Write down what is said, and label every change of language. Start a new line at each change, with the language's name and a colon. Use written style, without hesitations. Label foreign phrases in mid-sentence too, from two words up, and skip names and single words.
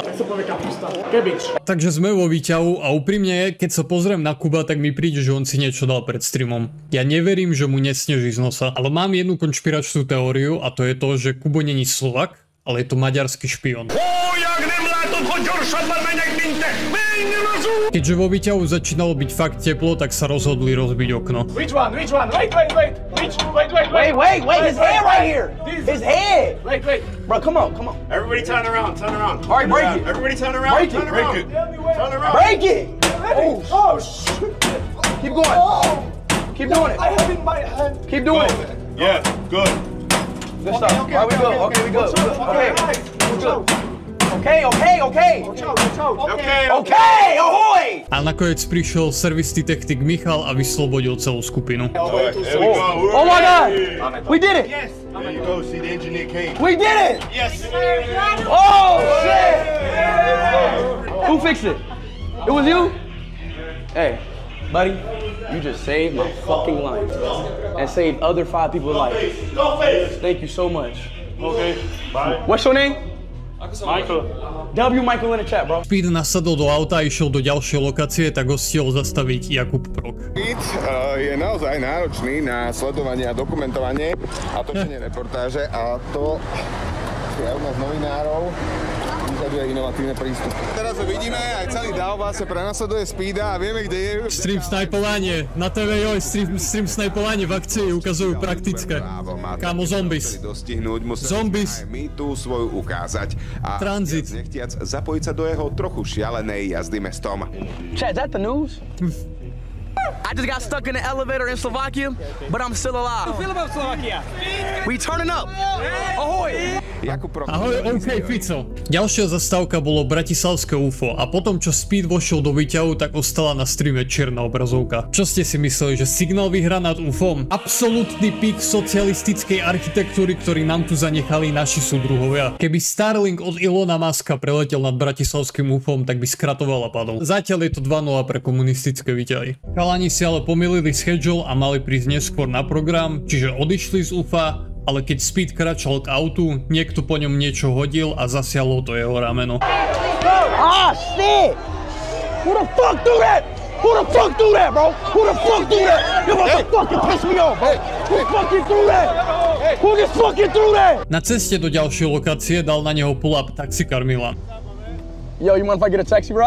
Slovak: Takže sme vo výťahu a úprimne, keď sa pozriem na Kuba, tak mi príde, že on si niečo dal pred streamom. Ja neverím, že mu nesneží z nosa, ale mám jednu konšpiračnú teóriu a to je to, že Kubo není Slovak, ale je to maďarský špion. Keďže vo výťahu začínalo byť fakt teplo, tak sa rozhodli rozbiť okno.
English: Which one? Which one? Wait. Wait, his head right here. His head. Wait. Bro, come on. Everybody turn around. All right, break it. Everybody turn around. Break it. Turn around. Turn around. Break it. Oh, shit. Keep going. Keep doing it. I have in my hand. Keep doing it. Yeah, good. Good stuff. All right, we good. Okay, we good. Okay, ahoy!
Slovak: A nakoniec prišiel servisný technik Michal a vyslobodil celú skupinu.
English: Alright, there we go. Oh my God! We did it! Yes. There you go. See, the engineer came. We did it! Yes. Oh shit! Who fixed it? It was you? Hey, buddy, you just saved my fucking life and saved other 5 people's lives. Thank you so much. Okay. Bye. What's your name? Michael. W Michael in the chat, bro.
Slovak: Speed nasadol do auta a išiel do ďalšej lokácie, tak ho stihol zastaviť Jakub Prok. Speed je naozaj náročný na sledovanie a dokumentovanie a točenie reportáže a to je u nás novinárov. Vyžaduje inovatívne prístup. Teraz ho vidíme, aj celý dáv vlastne prenasleduje Speeda a vieme, kde je. Stream snajpovanie, na TV Joj, stream snajpovanie v akcii ukazujú praktické. Kámo, zombies. Zombies. Aj my tu svoju ukázať a Tranzit. nechtiac zapojiť sa do jeho trochu šialenej jazdy mestom.
English: Chat, is that the news? I just got stuck in the elevator in Slovakia, but I'm still alive. How do you feel about Slovakia? We turning up. Ahoy! Jakub Prok.
Slovak: Ahoj, OK, Fico. Ďalšia zastávka bolo bratislavské UFO a potom, čo Speed vošiel do výťahu, tak ostala na streame čierna obrazovka. Čo ste si mysleli, že signál vyhrá nad UFOm? Absolútny pík socialistickej architektúry, ktorý nám tu zanechali naši súdruhovia. Keby Starlink od Ilona Muska preletel nad bratislavským UFOm, tak by skratoval a padol. Zatiaľ je to 2-0 pre komunistické výťahy. Chalani si ale pomýlili schedule a mali prísť neskôr na program, čiže odišli z UFA, ale keď Speed kračal k autu, niekto po ňom niečo hodil a zasialo to jeho rameno.
English: Ah, shit! Who the fuck do that? Who the fuck do that, bro? Who the fuck do that? You must fucking piss me off, bro. Who fucking do that? Who just fucking do that?
Slovak: Na ceste do ďalšej lokácie dal na neho pull-up taxikár Milan.
English: Yo, you mind if I get a taxi ride?